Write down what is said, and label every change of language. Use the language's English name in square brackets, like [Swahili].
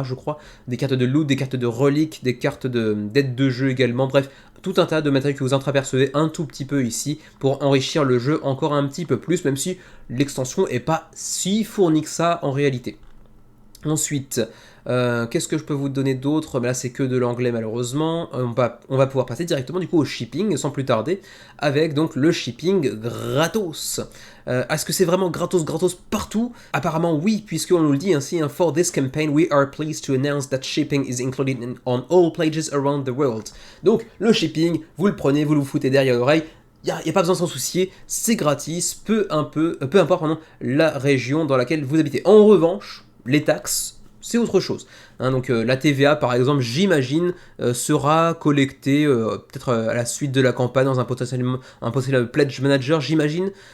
[French] je crois, des cartes de loot, des cartes de reliques, des cartes d'aide de jeu également, bref, tout un tas de matériel que vous entreapercevez un tout petit peu ici pour enrichir le jeu encore un petit peu plus, même si l'extension n'est pas si fournie que ça en réalité. Ensuite, qu'est-ce que je peux vous donner d'autre? Là, c'est que de l'anglais malheureusement. On va pouvoir passer directement du coup au shipping sans plus tarder, avec donc le shipping gratos. Est-ce que c'est vraiment gratos partout? Apparemment oui, puisqu'on nous le dit ainsi, hein, [English] For this campaign, we are pleased to announce that shipping is included on all pages around the world. [French] Donc le shipping, vous le prenez, vous le foutez derrière l'oreille. Il n'y a pas besoin de s'en soucier, c'est gratis, peu importe la région dans laquelle vous habitez. En revanche, les taxes, c'est autre chose. Hein, donc la TVA, par exemple, j'imagine, sera collectée peut-être à la suite de la campagne dans un potentiel pledge manager, j'imagine.